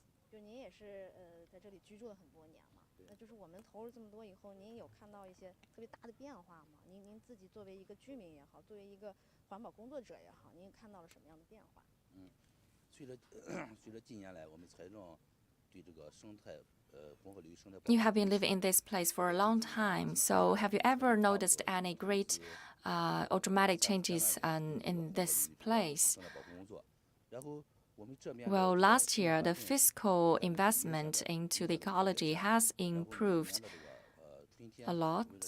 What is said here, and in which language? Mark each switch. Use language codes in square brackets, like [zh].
[zh] 就您也是在这里居住了很多年嘛，那就是我们投入这么多以后，您有看到一些特别大的变化吗？您自己作为一个居民也好，作为一个环保工作者也好，您看到了什么样的变化？随着近年来我们财政对这个生态红河流域生态保护 [en] You have been living in this place for a long time, so have you ever noticed any great or dramatic changes in this place? [zh] 生态保护工作，然后我们这边 [en] Well, last year, the fiscal investment into the ecology has improved a lot.